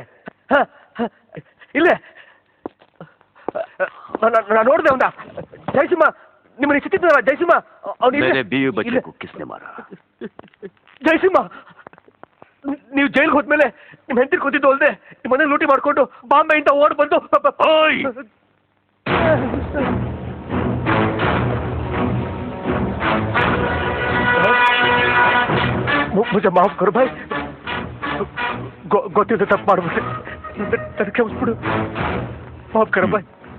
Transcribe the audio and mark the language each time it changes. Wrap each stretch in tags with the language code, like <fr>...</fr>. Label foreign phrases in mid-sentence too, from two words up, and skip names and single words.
<kn>ಇಲ್ಲೇ ನಾನು ನೋಡಿದೆ ಅವನ. ಜಯಸಿಂಹ ನಿಮ್ಮನೆ ಸಿಕ್ತಿದ್ದಲ್ಲ ಜಯಸಿಂಹ, ಜಯಸಿಂಹ ನೀವು ಜೈಲ್ಗೆ ಹೋದ್ಮೇಲೆ ನಿಮ್ಮ ಹೆಂಡತಿ ಕೂತಿದ್ದು ಅಲ್ಲದೆ ನಿಮ್ಮ ಮನೆ ಲೂಟಿ ಮಾಡ್ಕೊಂಡು ಬಾಂಬೆಯಿಂದ ಓಡ್ ಬಂದು</kn> <hi>मुझे माफ करो भाई,</hi> <kn>ಗೊತ್ತಿದ್ದ ತಪ್ಪು ಮಾಡ್ಬಿಟ್ಟೆ, ನನಗೆ ಕ್ಷಮಿಸ್ಬಿಡು.</kn> <hi>माफ करो भाई.</hi>